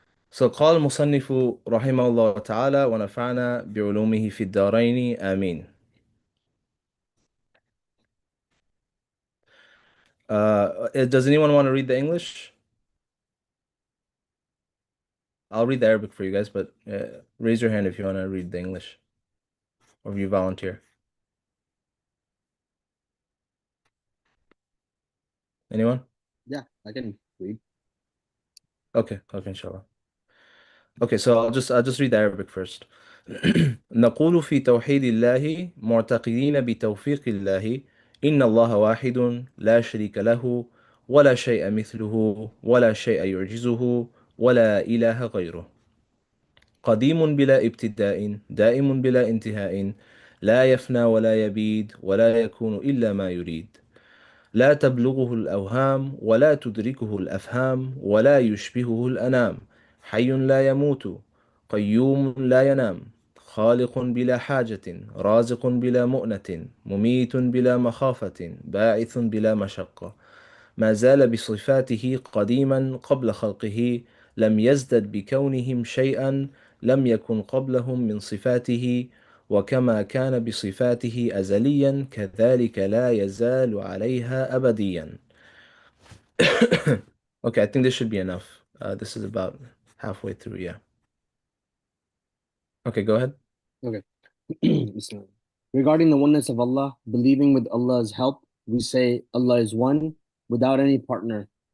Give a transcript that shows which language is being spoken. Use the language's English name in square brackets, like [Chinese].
[Arabic] So قال المصنف رحمه الله تعالى ونفعنا بعلومه في الدارين آمين. [English] Does anyone want to read the English? I'll read the Arabic for you guys, but raise your hand if you want to read the English or if you volunteer. Anyone? Yeah, I can read. Okay, okay, inshallah. Okay, so I'll just read the Arabic first. [Arabic] نقول في توحيد الله معتقدين بتوفيق الله إن الله واحد لا شريك له ولا شيء مثله ولا شيء يعجزه ولا إله غيره قديم بلا ابتداء دائم بلا انتهاء لا يفنى ولا يبيد ولا يكون إلا ما يريد لا تبلغه الأوهام ولا تدركه الأفهام ولا يشبهه الأنام حي لا يموت قيوم لا ينام خالق بلا حاجة رازق بلا مؤنة مميت بلا مخافة باعث بلا مشقة ما زال بصفاته قديما قبل خلقه لم يزدد بكونهم شيئا لم يكن قبلهم من صفاته وكما كان بصفاته أزليا كذلك لا يزال عليها أبديا. [English] Okay, I think this should be enough. This is about halfway through, yeah. Okay, go ahead. Okay. Bismillah. Regarding the oneness of Allah, believing with Allah's help, we say Allah is one without any partner.